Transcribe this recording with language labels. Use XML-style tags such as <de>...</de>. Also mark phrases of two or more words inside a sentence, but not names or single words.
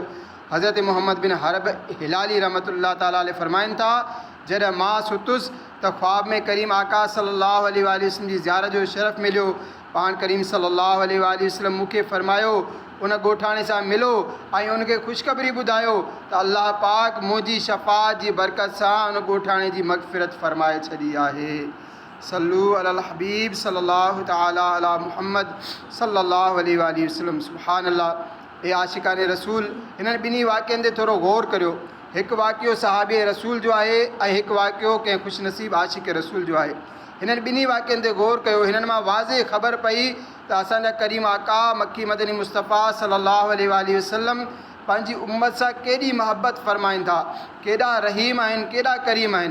<sd>हज़रत मोहम्मद बिन हरब हिलाली</sd> <ar>رحمة الله تعالى عليه</ar> <sd>फ़रमाइनि था, जॾहिं मां सुतुसि त ख्वाब में करीम आका</sd> <ar>صلى الله عليه وسلم</ar> <sd>जी ज़ियारत जो शरफ़ मिलियो। पाण करीम</sd> <ar>صلى الله عليه وسلم</ar> <sd>मूंखे फ़रमायो उन ॻोठाणे सां मिलो ऐं उनखे ख़ुशख़बरी ॿुधायो त अल्लाह पाक मुंहिंजी शफ़ाअत जी बरकत सां उन ॻोठाणे जी मग़फ़िरत फ़रमाए छॾी आहे।</sd> <ar>صلوا على الحبيب صلى الله تعالى على محمد صلى الله عليه وسلم. سبحان الله.</ar> <sd>ए आशिक़ाने रसूल, हिननि ॿिन्ही वाक़िअनि ते थोरो गौर करियो। हिकु वाक़ियो सहाबी रसूल जो आहे ऐं हिकु वाक़ियो कंहिं ख़ुशनसीब आशिक़ रसूल जो आहे। हिननि ॿिन्ही वाक़िअनि ते गौर कयो। हिननि मां वाज़े ख़बर पई त असांजा करीम आका मक्की मदनी मुस्तफ़ा</sd> <ar>صلى الله عليه وسلم</ar> <sd>पंहिंजी उम्मत सां केॾी मोहबत फ़रमाइनि था, केॾा रहीम आहिनि, केॾा करीम आहिनि।</sd>